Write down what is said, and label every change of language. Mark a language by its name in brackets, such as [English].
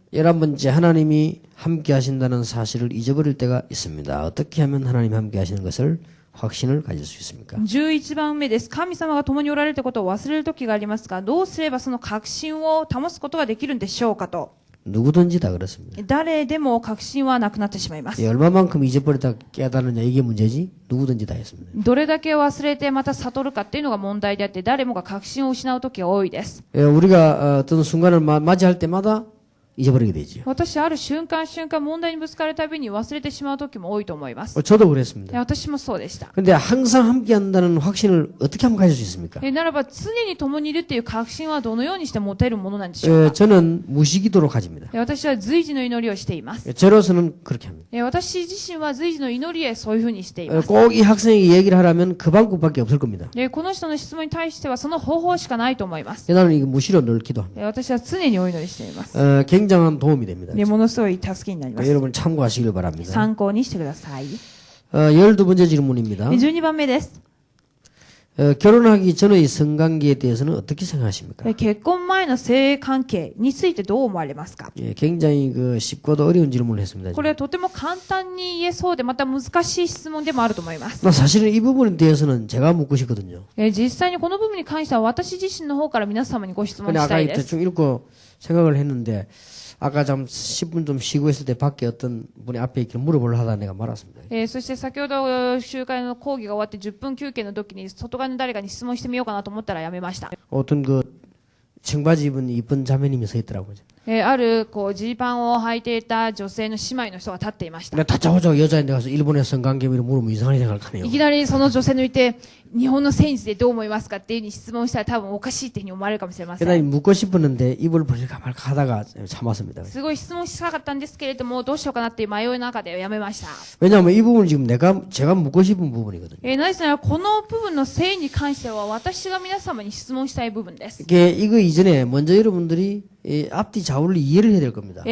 [Korean] 11번째, 하나님이 함께 하신다는 사실을 잊어버릴 때가 있습니다. 어떻게 하면 하나님이 함께 하시는 것을 확신을 가질 수 있습니까? [Japanese] 11番目です。神様が共におられるということを忘れる時がありますが、どうすればその確信を保つことができるんでしょうかと。 [Korean] 누구든지 다 그렇습니다. [Japanese] 誰でも確信はなくなってしまいます。 [Korean] 얼마만큼 잊어버렸다 깨달았냐 이게 문제지 누구든지 다 했습니다. [Japanese] どれだけ忘れてまた悟るかっていうのが問題であって、誰もが確信を失う時が多いです。 [Korean] 우리가 어떤 순간을 맞이할 때마다 잊어버리게 되죠. [Japanese] 私、ある瞬間問題にぶつかるたびに忘れてしまう時も多いと思います。 [Korean] 저도 그랬습니다. [Japanese] 私もそうでした。 [Korean] 근데 항상 함께 한다는 확신을 어떻게 하면 가질 수 있습니까? [Japanese] ならば常に共にいるっていう確信はどのようにして持てるものなんでしょうか。 [Korean] 저는 무시기도로 가집니다. [Japanese] 私は随時の祈りをしています。 [Korean] 저로서는 그렇게 합니다. [Japanese] 私自身は随時の祈りへそういうふうにしています。 [Korean] 꼭 이 학생에게 얘기를 하라면 그 방법밖에 없을 겁니다. [Japanese] この人の質問に対してはその方法しかないと思います。 [Korean] 나는 이거 무시로 늘 기도합니다. [Japanese] 私は常にお祈りしています。 [Korean] 굉장한 도움이 됩니다. [Japanese] ものすごい助けになります。 [Korean] 여러분 참고하시길 바랍니다. [Japanese] 参考にしてください。 [Korean] 12번째 질문입니다. [Japanese] 12番目です。 [Korean] 결혼하기 전의 성관계에 대해서는 어떻게 생각하십니까? [Japanese] 結婚前の性関係についてどう思われますか？ [Korean] 굉장히 쉽고도 어려운 질문을 했습니다. [Japanese] これはとても簡単に言えそうでまた難しい質問でもあると思います。 [Korean] 사실은 이 부분에 대해서는 제가 묻고 싶거든요. [Japanese] 実際にこの部分に関しては私自身の方から皆様にご質問 [Korean] 근데 [Japanese] した [Korean] 아까 [Japanese] いです。 [Korean] 대충 읽고 생각을 했는데 아까 좀 10분 좀 쉬고 있을 때 밖에 어떤 분이 앞에 이렇게 물어보려 하다 내가 말았습니다. [Japanese] そして先ほど集会の講義が終わって10分休憩の時に外側の誰かに質問してみようかなと思ったらやめました。 [Korean] 어떤 청바지 입은 이쁜 자매님이 서 있더라고요. [Japanese] あるジーパンを履いていた女性の姉妹の人が立っていました。 [Korean] 다짜고짜 여자인데 가서 일본의 성관계를 물으면 이상하게 생각할 거네요. [Japanese] いきなりその女性のいて日本のセンスでどう思いますかっていうふうに質問したら多分おかしいっていうふうに思われるかもしれませ [Korean] 그러니 [Japanese] ん。 [Korean] 묻고 싶었는데 입을 벌릴까 말까 하다가 참았습니다. [Japanese] すごい質問したかったんですけれどもどうしようかなっていう迷いの中でやめました。 [Korean] 왜냐하면 이 부분은 지금 제가 묻고 싶은 부분이거든요. [Japanese] なぜならこの部分の性に関しては私が皆様に質問したい部分です。 [Korean] 이거 이전에 먼저 여러분들이 앞뒤 좌우를 이해를 해야 될 겁니다.